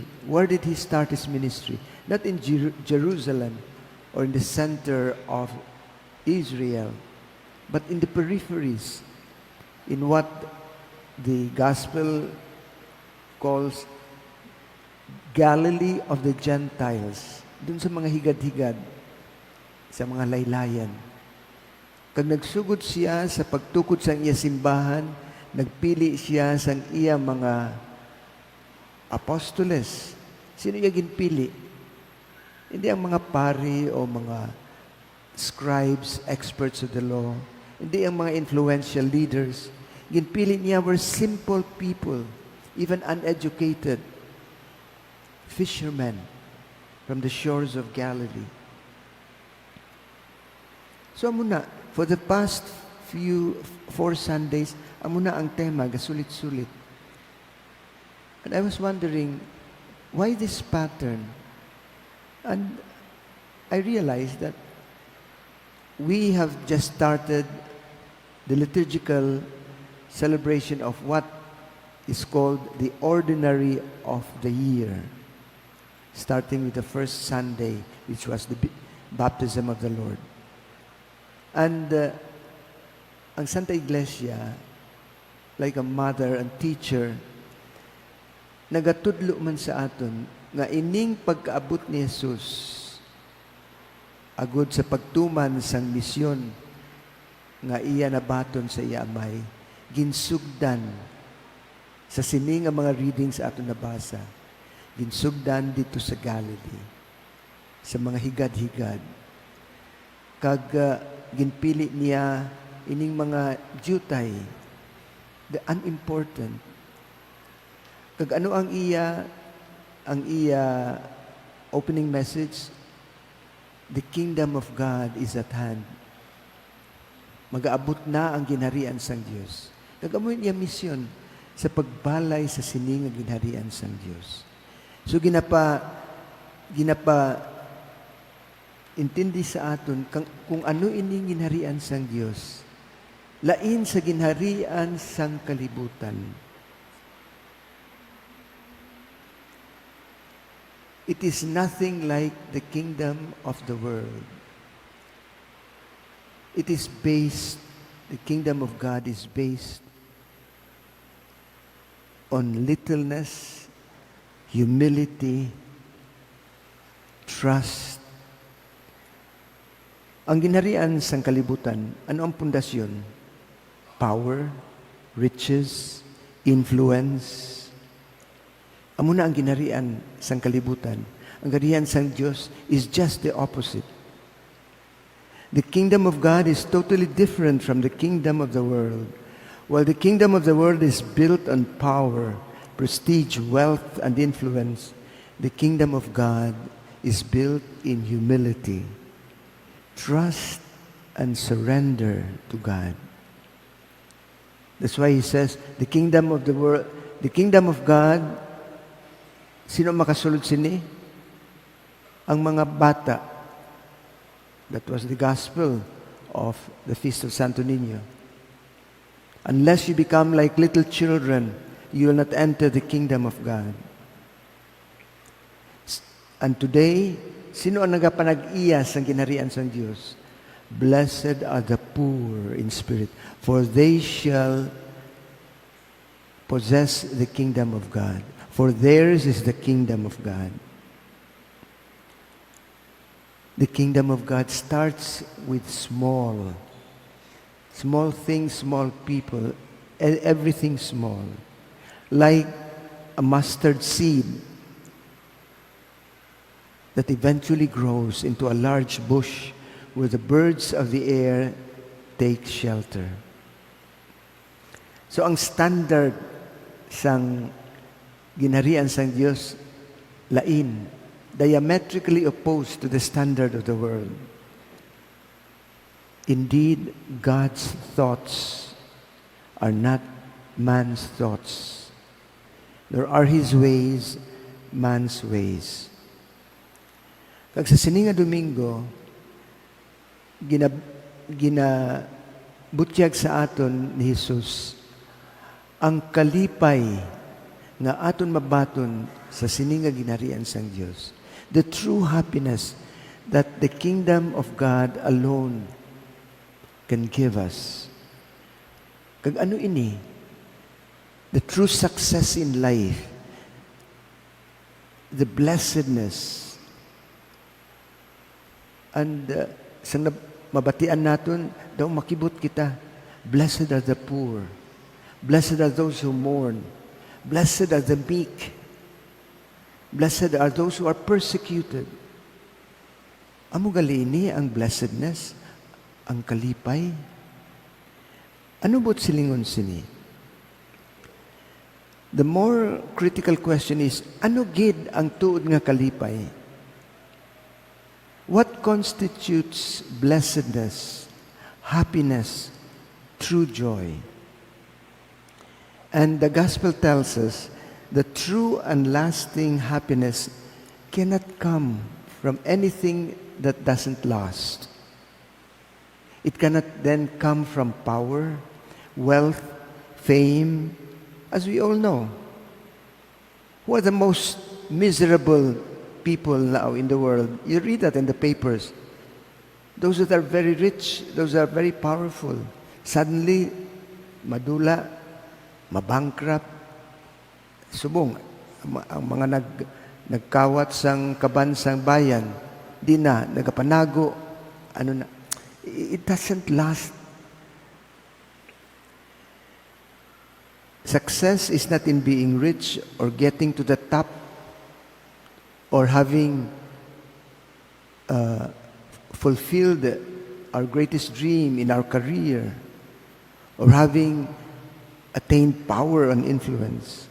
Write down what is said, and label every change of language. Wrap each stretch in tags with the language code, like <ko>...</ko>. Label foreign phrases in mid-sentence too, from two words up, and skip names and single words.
<en>Where did he start his ministry? Not in Jerusalem or in the center of Israel, but in the peripheries, in what the Gospel calls Galilee of the Gentiles.</en> <hil>dun sa mga higad-higad, sa mga laylayan. Kag nagsugod siya sa pagtukod sa iya simbahan, nagpili siya sa iya mga apostoles. Sino iya ginpili? Hindi ang mga pari o mga scribes,</hil> <en>experts of the law.</en> <hil>Hindi ang mga</hil> <en>influential leaders.</en> <hil>Ginpili niya</hil> <en>were simple people, even uneducated, fishermen from the shores of Galilee. So muna, for the past 4 Sundays,</en> <hil>muna ang tema, gasulit-sulit.</hil> <en>And I was wondering, why this pattern? And I realized that we have just started the liturgical celebration of what is called the ordinary of the year, starting with the first Sunday, which was the baptism of the Lord.</en> <hil>And ang Santa Iglesia,</hil> <en>like a mother and teacher,</en> <hil>nagatudlo man sa aton nga ining pagkaabot ni Jesus agud sa pagtuman sang misyon nga iya nabaton sa iya amay, ginsugdan sa sini nga mga readings aton nabasa, ginsugdan dito sa Galilee, sa mga higad-higad. Kag ginpili niya ining mga jutay,</hil> <en>the unimportant.</en> <hil>Kag ano ang iya</hil> <en>opening message? The kingdom of God is at hand.</en> <hil>Mag-aabot na ang ginharian sang Dios. Kag amo niya misyon sa pagbalay sa sining nga ginharian sang Dios. So ginapa intindi sa aton kung ano ining ginharian sang Dios. Lain sa ginharian sang kalibutan.</hil> <en>It is nothing like the kingdom of the world. It is based, the kingdom of God is based on littleness, humility, trust.</en> <hil>Ang ginharian sang kalibutan, ano ang pundasyon?</hil> <en>Power, riches, influence.</en> <hil>Amo na ang ginharian sang kalibutan. Ang ginharian sang Dios</hil> <en>is just the opposite. The kingdom of God is totally different from the kingdom of the world. While the kingdom of the world is built on power, prestige, wealth, and influence, the kingdom of God is built in humility, trust, and surrender to God. That's why he says, the kingdom of the world, the kingdom of God,</en> <hil>sino makasulod sini? Ang mga bata.</hil> <en>That was the gospel of the Feast of Santo Niño. Unless you become like little children, you will not enter the kingdom of God. And today,</en> <hil>sino ang nagapanag-iyas ang ginharian sang Diyos?</hil> <en>Blessed are the poor in spirit, for they shall possess the kingdom of God. For theirs is the kingdom of God. The kingdom of God starts with small things, small people, everything small. Like a mustard seed that eventually grows into a large bush where the birds of the air take shelter.</en> <hil>So ang standard sang ginharian sang Diyos, lain,</hil> <en>diametrically opposed to the standard of the world. Indeed, God's thoughts are not man's thoughts, nor are His ways man's ways.</en> <hil>Kag sa sininga Domingo, ginabutyag sa aton ni Jesus ang kalipay nga aton mabaton sa sininga ginharian sang Dios.</hil> <en>The true happiness that the kingdom of God alone can give us.</en> <hil>Kag ano ini?</hil> <en>The true success in life, the blessedness, And</en> <hil>mabatian naton, daw makibot kita,</hil> <en>blessed are the poor, blessed are those who mourn, blessed are the meek, blessed are those who are persecuted.</en> <hil>Amo galini ang blessedness, ang kalipay. Ano bot silingon sini?</hil> <en>The more critical question is,</en> <hil>ano gid ang tuod nga kalipay?</hil> <en>What constitutes blessedness, happiness, true joy? And the gospel tells us the true and lasting happiness cannot come from anything that doesn't last. It cannot then come from power, wealth, fame, as we all know. Who are the most miserable people now in the world? You read that in the papers. Those that are very rich, those that are very powerful, suddenly,</en> <hil>madula, mabankrupt, subong, ang mga nagkawat sang kabansang bayan, di na, nagapanago, ano na,</hil> <en>it doesn't last. Success is not in being rich or getting to the top or having fulfilled our greatest dream in our career or having attained power and influence.</en>